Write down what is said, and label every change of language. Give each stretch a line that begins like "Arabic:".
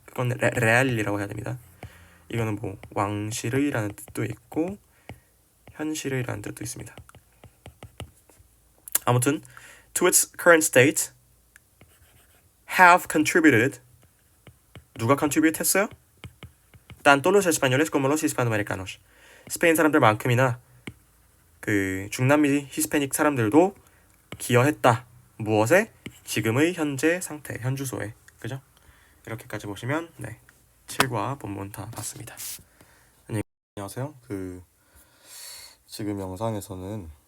Korean: 그건 real이라고 해야 됩니다. 이거는 뭐 왕실의라는 뜻도 있고 현실의라는 뜻도 있습니다. 아무튼
English: to its current state have contributed.
Korean: 누가 contribute 했어요?
Spanish: tanto los españoles como los hispanoamericanos.
Korean: 스페인 사람들만큼이나 그 중남미 히스패닉 사람들도 기여했다. 무엇에? 지금의 현재 상태, 현주소에. 그죠? 이렇게까지 보시면 7과 본문 다 봤습니다. 안녕하세요. 지금 영상에서는